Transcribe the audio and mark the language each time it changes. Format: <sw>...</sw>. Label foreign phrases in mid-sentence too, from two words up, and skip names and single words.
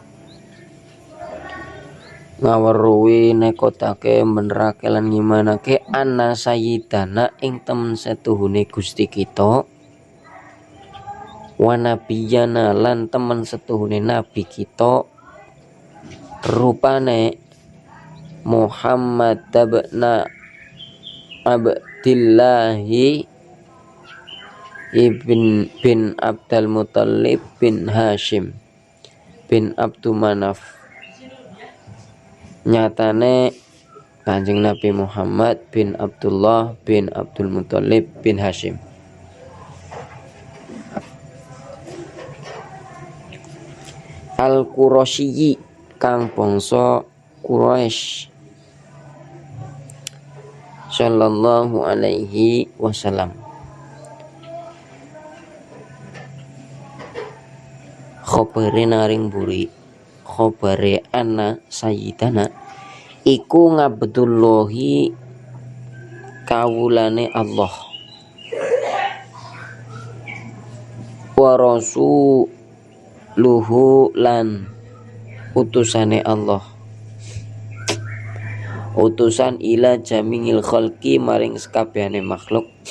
<jv>ngaweruhi nekodake benerake lan ngimanake</jv> <ar>anna sayyidana</ar> <jv>ing temen setuhune Gusti kita</jv> <ar>wa nabiyana</ar> <jv>lan temen setuhune nabi kita rupane Muhammad ibn Abdillahi bin Abdul Muttalib bin Hashim bin Abdul Manaf. Nyatane Kanjeng Nabi Muhammad bin Abdullah bin Abdul Muttalib bin Hashim. Al-Qurasyi kang bangsa Quraisy</jv> <ar>sallallahu alaihi wasallam.</ar> <jv>Khobare naring buri khobare</jv> <ar>anna sayyidana</ar> <jv>iku ngabdullahi kawulane Allah</jv> <ar>wa rasuluhu</ar> <jv>lan utusane Allah, utusan</jv> <ar>ila jamingil khalqi</ar> <jv>maring sekabehane makhluk.</jv>